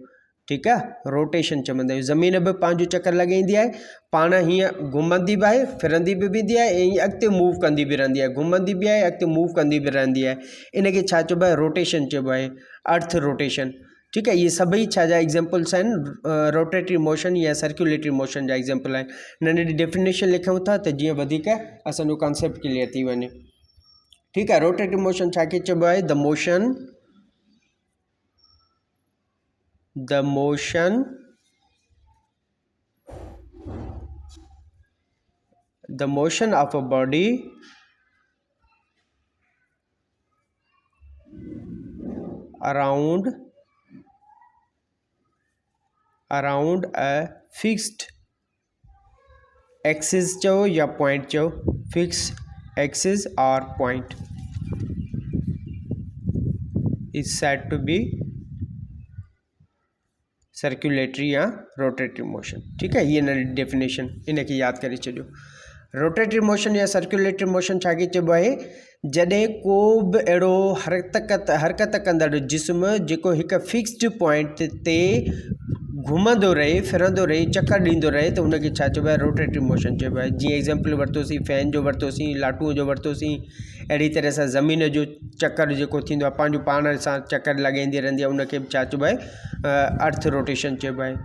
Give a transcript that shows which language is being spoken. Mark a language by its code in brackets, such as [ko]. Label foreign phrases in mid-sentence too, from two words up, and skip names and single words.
[sd] ठीकु आहे, रोटेशन चवंदा आहियूं। ज़मीन बि पंहिंजो चक्कर लॻाईंदी आहे, पाण हीअं घुमंदी बि आहे, फिरंदी बि वेंदी आहे, ऐं अॻिते मूव कंदी बि रहंदी आहे, घुमंदी बि आहे, अॻिते मूव कंदी बि रहंदी आहे। इनखे छा चइबो आहे, रोटेशन चइबो आहे, [en] earth rotation. [sd] ठीकु आहे। इहे सभई छा जा एग्ज़ाम्पल्स आहिनि, [en] rotatory motion [sd] या [en] circulatory motion [sd] जा एग्ज़ाम्पल आहिनि। नंढी डेफिनेशन लिखूं था त जीअं वधीक असांजो [en] concept clear [sd] थी वञे। ठीकु आहे। [en] rotatory motion [sd] छा खे चइबो आहे, [en] the motion of a body around a fixed axis [sd] चो या पॉइंट चो, [en] fixed axis or point is said to be circulatory or rotatory motion. [sd] ठीकु आहे। [hi] ये नई [sd] डेफिनेशन इनखे यादि करे छॾियो। [en] rotatory motion [sd] या [en] circulatory motion [sd] छा खे चइबो आहे, जॾहिं को बि अहिड़ो हरकत कंदड़ जिस्म जेको हिकु [en] fixed point [sd] ते घुमंदो रहे, फिरंदो रहे, चक्कर ॾींदो रहे, त उनखे छा चइबो आहे, [en] rotatory motion [sd] चइबो आहे। जीअं एग्ज़ाम्पल वरितोसीं, फ़ैन जो वरितोसीं, लाटूअ जो वरितोसीं। अहिड़ी तरह सां ज़मीन जो चक्कर जेको थींदो आहे, पंहिंजो पाण सां चक्कर लॻाईंदी रहंदी आहे, उनखे बि छा चइबो आहे, [en] earth rotation [sd] चइबो आहे।